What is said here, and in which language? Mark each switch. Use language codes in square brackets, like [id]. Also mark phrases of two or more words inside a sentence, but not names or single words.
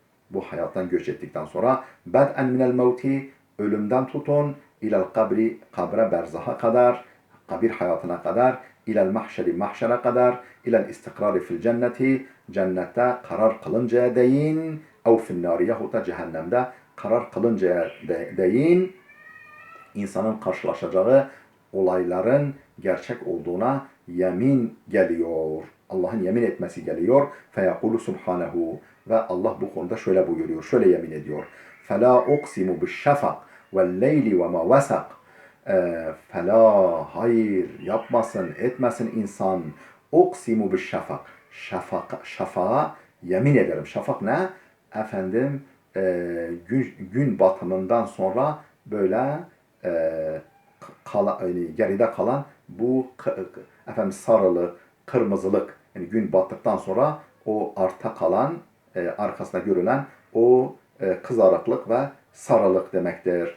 [ar] بدءا من الموت, [tr] ölümden tutun, [ar] إلى القبر, [tr] kabre berzaha kadar, kabir hayatına kadar, [ar] إلى المحشر, [tr] mahşere kadar, [ar] إلى الاستقرار في الجنة, [tr] cennette karar kılıncaya değin, [ar] أو في النار, [tr] yahut da cehennemde karar kılıncaya değin, insanın karşılaşacağı olayların gerçek olduğuna yemin geliyor. Allah'ın yemin etmesi geliyor. [ar] فيقول سبحانه. [tr] Ve Allah bu konuda şöyle buyuruyor. Şöyle yemin ediyor. [ar] فَلَا اُقْسِمُ بِالشَّفَقِ وَالْلَيْلِ وَمَا وَسَقِ [tr] hayır yapmasın, etmesin insan. [ar] اُقْسِمُ بِالشَّفَقِ [tr] şafağa yemin ederim. Şafak ne? Efendim gün batımından sonra böyle geride kalan bu efendim sarılı, kırmızılık, yani gün battıktan sonra o arta kalan, arkasında görülen o kızarıklık ve sarılık demektir.